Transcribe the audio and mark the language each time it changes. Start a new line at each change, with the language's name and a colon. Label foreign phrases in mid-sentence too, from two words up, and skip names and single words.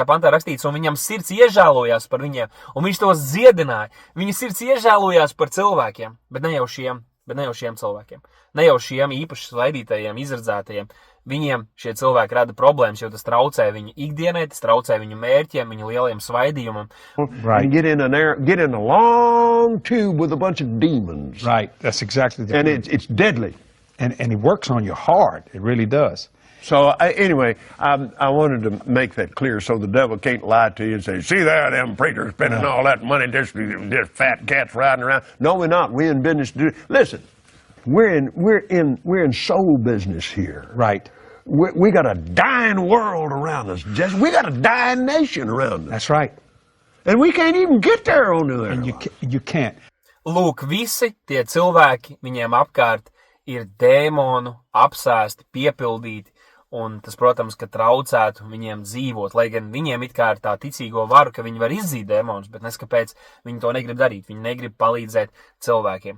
Latvian: pantā rakstīts, un viņam sirds iežēlojās par viņiem, un viņš tos dziedināja. Viņa sirds iežēlojās par cilvēkiem, bet ne jau šiem cilvēkiem. Ne jau šiem īpaši svaidītajiem, izradzētajiem. Viņiem šie cilvēki rada problēmas, jo tas traucē viņu ikdienai, tas traucē viņu mērķiem, viņu lielajiem svaidījumam.
English: Right. Get in a long tube with a bunch of demons. Right. That's exactly the And truth. it's deadly. And it works on your heart. It really does. So anyway, I wanted to make that clear so the devil can't lie to you and say, see there, them preachers spending all that money, just fat cats riding around. No, we're not. We're in business to do. Listen, we're in soul business here. Right. We got a dying world around us. We got a dying nation around us. That's right. And we can't even get there on the And you can't.
Latvian: Lūk, visi tie cilvēki viņiem apkārt ir dēmonu apsēsti, piepildīti, un tas, protams, ka traucētu viņiem dzīvot, lai gan viņiem it kā ir tā ticīgo varu, ka viņi var izzīt dēmonus, bet neskapēc viņi to negrib darīt, viņi negrib palīdzēt cilvēkiem.